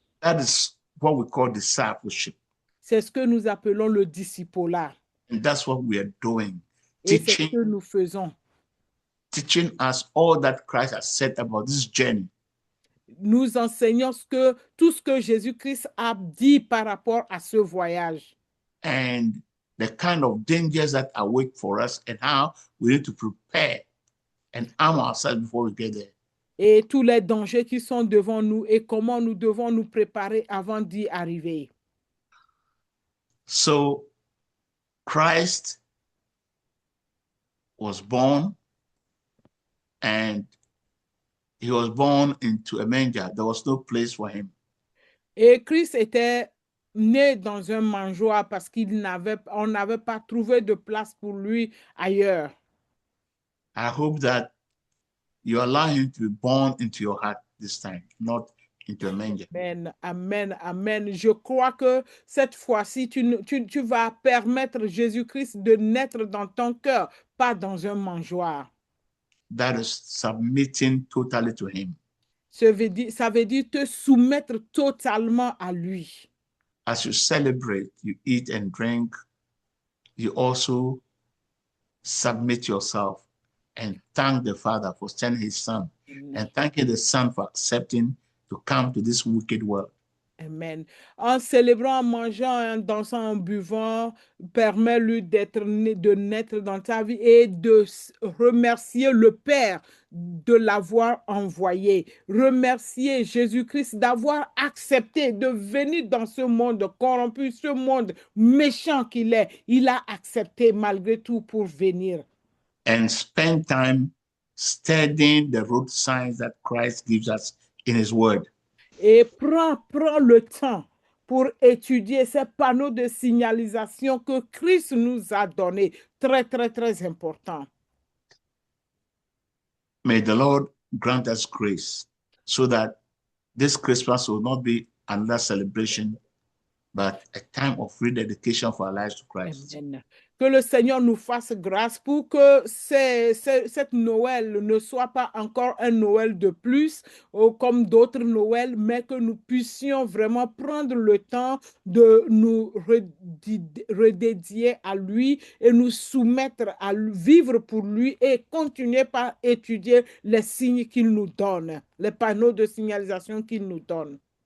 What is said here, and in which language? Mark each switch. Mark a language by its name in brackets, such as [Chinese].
[English] That is what we call discipleship. [French] C'est ce que nous appelons le discipulat. [English] And that's what we are doing. [French] Et c'est ce [English] Teaching, [French] que nous faisons. [English] teaching us all that Christ has said about this journey. [French] Nous enseignons tout ce que Jésus-Christ a dit par rapport à ce voyage. [English] And the kind of dangers that await for us and how we need to prepare and arm ourselves before we get there. [French] Et tous les dangers qui sont devant nous et comment nous devons nous préparer avant d'y arriver. [English] So Christ was born, and he was born into a manger. There was no place for him. [French] Et Christ était né dans un mangeoire parce on n'avait pas trouvé de place pour lui ailleurs. [English] I hope that you allow him to be born into your heart this time, not into a manger. Amen, amen, amen. [French] Je crois que cette fois-ci, tu vas permettre Jésus-Christ de naître dans ton cœur, pas dans un mangeoire. [English] That is submitting totally to him. [French] Ça veut dire te soumettre totalement à lui. [English] As you celebrate, you eat and drink, you also submit yourself and thank the Father for sending his Son, and thanking the Son for accepting to come to this wicked world. Amen. [French] En célébrant, en mangeant, en dansant, en buvant, permets-lui de naître dans ta vie et de remercier le Père de l'avoir envoyé. Remercier Jésus-Christ d'avoir accepté de venir dans ce monde corrompu, ce monde méchant qu'il est. Il a accepté malgré tout pour venir. [English] And spend time studying the road signs that Christ gives us in his word. [French] Et prends le temps pour étudier ces panneaux de signalisation que Christ nous a donnés. Très, très, très important. [English] May the Lord grant us grace so that this Christmas will not be another celebration, but a time of rededication for our lives to Christ. Amen. [French] Que le Seigneur nous fasse grâce pour que cette Noël ne soit pas encore un Noël de plus comme d'autres Noëls, mais que nous puissions vraiment prendre le temps de nous redédier à lui et nous soumettre à vivre pour lui et continuer par étudier les signes qu'il nous donne, les panneaux de signalisation qu'il nous donne.